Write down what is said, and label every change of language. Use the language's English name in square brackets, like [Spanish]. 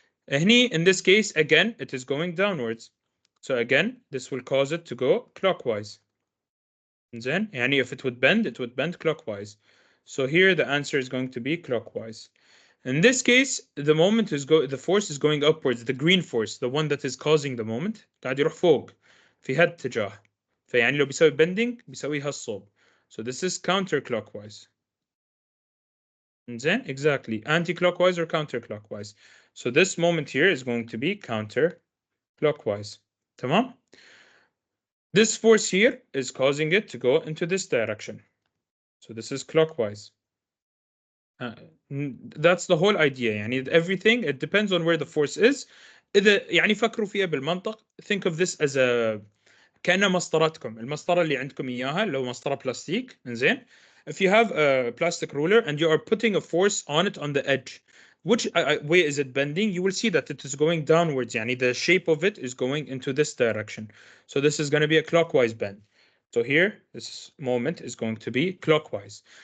[English] هني in this case, again, it is going downwards. So again, this will cause it to go clockwise. زين يعني if it would bend clockwise. So here the answer is going to be clockwise. In this case, the force is going upwards, the green force, the one that is causing the moment [Arabic] قاعد يروح فوق في هذا الاتجاه. فيعني لو بيسوي bending بيسويها الصوب. [English] So this is counterclockwise. زين exactly, anti-clockwise or counterclockwise. So this moment here is going to be counterclockwise. [Arabic] تمام? [English] This force here is causing it to go into this direction. So this is clockwise. That's the whole idea. يعني everything, it depends on where the force is. [Arabic] إذا يعني فكروا فيها بالمنطق. [English] Think of this as a [Arabic] كأنها مسطرتكم. المسطرة اللي عندكم إياها لو مسطرة بلاستيك. إنزين. [English] If you have a plastic ruler and you are putting a force on it on the edge, which way is it bending? You will see that it is going downwards. يعني the shape of it is going into this direction. So this is going to be a clockwise bend. So here, this moment is going to be clockwise.